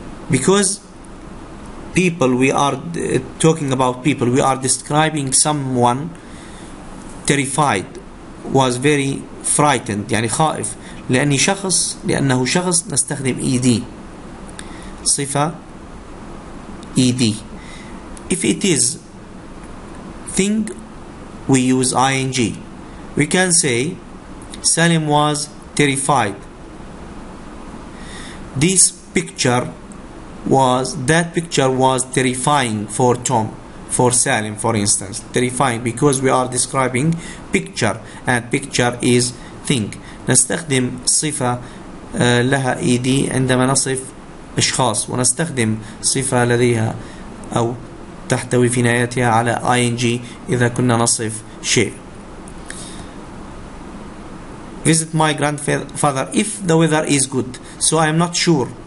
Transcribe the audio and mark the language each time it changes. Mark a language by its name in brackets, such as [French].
[English] Because people, we are talking about people, we are describing someone terrified, was very frightened [Arabic] يعني خائف. لأنه شخص نستخدم ed صفة ed. [English] If it is thing, we use ing. We can say Salim was terrified. That picture was terrifying for Tom, for Salim for instance. Terrifying because we are describing picture, and picture is thing. [Arabic] نستخدم صفة لها ed عندما نصف أشخاص، ونستخدم صفة لديها أو تحتوي في نهايتها على ing إذا كنا نصف شيء. [English] Visit my grandfather if the weather is good. So I am not sure.